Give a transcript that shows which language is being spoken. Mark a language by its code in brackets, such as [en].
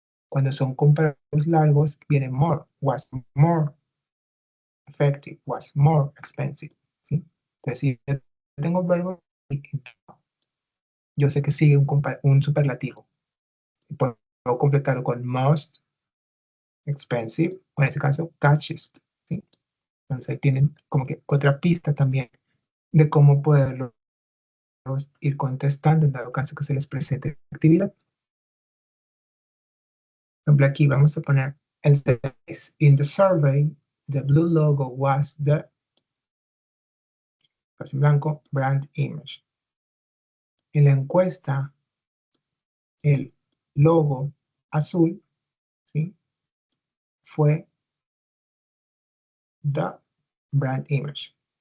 [es] Cuando son comparativos largos, viene more, [en] was more effective, was more expensive, [es] ¿sí? Entonces, si yo tengo verbo, yo sé que sigue un superlativo. Puedo completarlo con [en] most expensive, [es] o en este caso, [en] catchiest, [es] ¿sí? Entonces ahí tienen como que otra pista también de cómo poderlos ir contestando en dado caso que se les presente la actividad. Por ejemplo, aquí vamos a poner el 6. [en] In the survey, the blue logo was the, [es] en blanco, [en] brand image. [es] En la encuesta, el logo azul, ¿sí? Fue [en] the brand image.